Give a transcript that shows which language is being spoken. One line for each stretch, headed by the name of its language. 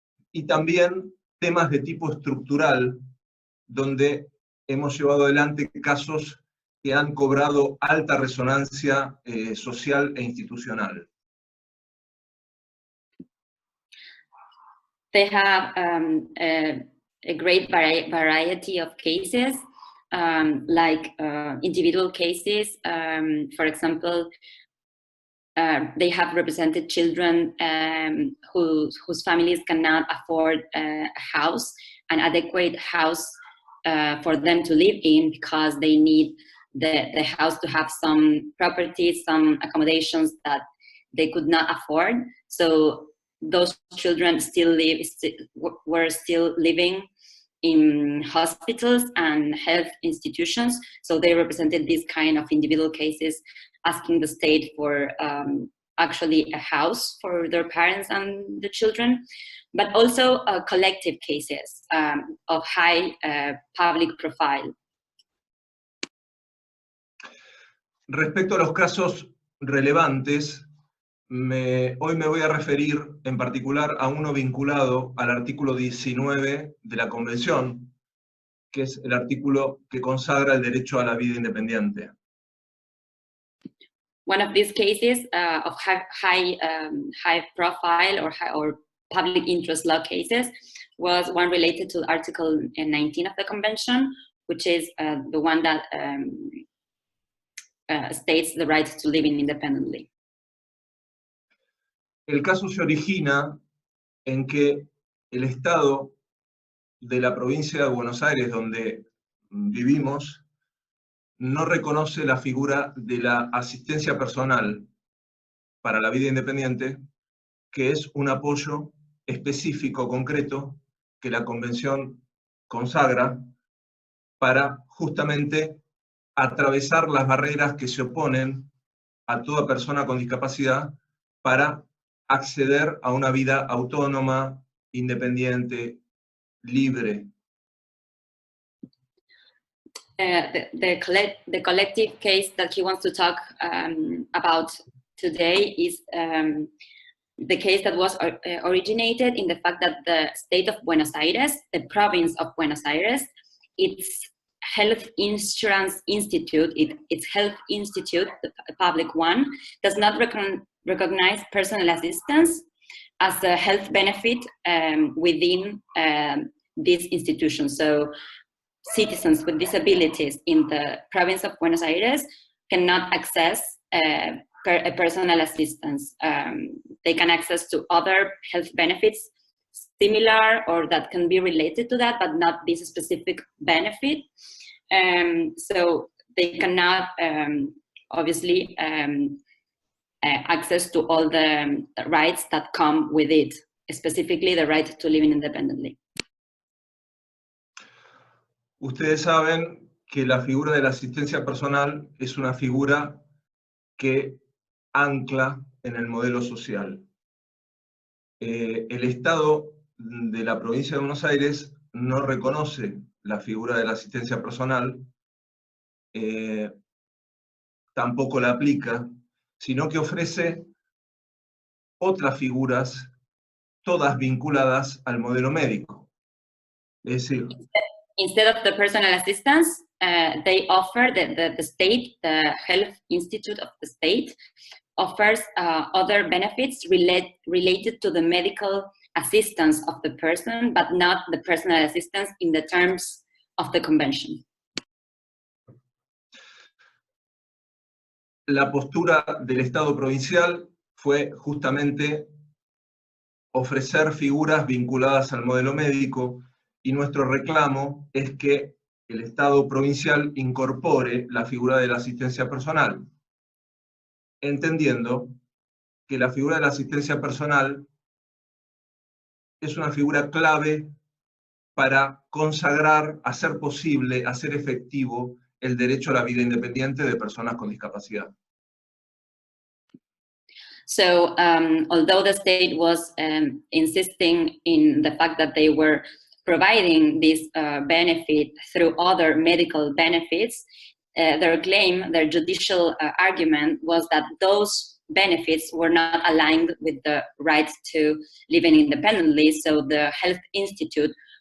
Spanish: y también temas de tipo estructural, donde hemos llevado adelante casos que han cobrado alta resonancia social e institucional.
English: They have a great variety of cases, like individual cases. For example, they have represented children whose families cannot afford a house, an adequate house for them to live in, because they need the house to have some properties, some accommodations that they could not afford. So those children were still living in hospitals and health institutions. So they represented these kind of individual cases, asking the state for actually a house for their parents and the children, but also collective cases of high public profile.
Spanish: Respecto a los casos relevantes, hoy me voy a referir en particular a uno vinculado al artículo 19 de la Convención, que es el artículo que consagra el derecho a la vida independiente.
English: One of these cases of high profile or public interest law cases was one related to Article 19 of the Convention, which is the one that states the right to live independently.
Spanish: El caso se origina en que el Estado de la provincia de Buenos Aires, donde vivimos, no reconoce la figura de la asistencia personal para la vida independiente, que es un apoyo específico, concreto, que la Convención consagra para justamente atravesar las barreras que se oponen a toda persona con discapacidad para acceder a una vida autónoma, independiente, libre.
English: The collective case that he wants to talk about today is the case that was originated in the fact that the state of Buenos Aires, the province of Buenos Aires, its health insurance institute, its health institute, the public one, does not recognize personal assistance as a health benefit within this institution. So citizens with disabilities in the province of Buenos Aires cannot access personal assistance. They can access to other health benefits similar or that can be related to that, but not this specific benefit. So they cannot obviously access to all the rights that come with it, specifically the right to live independently.
Spanish: Ustedes saben que la figura de la asistencia personal es una figura que ancla en el modelo social. El Estado de la provincia de Buenos Aires no reconoce la figura de la asistencia personal, tampoco la aplica, sino que ofrece otras figuras, todas vinculadas al modelo médico. Es decir,
English: instead of the personal assistance, they offer the state, the health institute of the state, offers other benefits related to the medical assistance of the person, but not the personal assistance in the terms of the convention.
Spanish: La postura del Estado provincial fue justamente ofrecer figuras vinculadas al modelo médico, y nuestro reclamo es que el Estado provincial incorpore la figura de la asistencia personal, entendiendo que la figura de la asistencia personal es una figura clave para consagrar, hacer posible, hacer efectivo el derecho a la vida independiente de personas con discapacidad.
English: So although the state was insisting in the fact that they were providing this benefit through other medical benefits, their claim, their judicial argument was that those benefits were not aligned with the right to living independently, so the Health Institute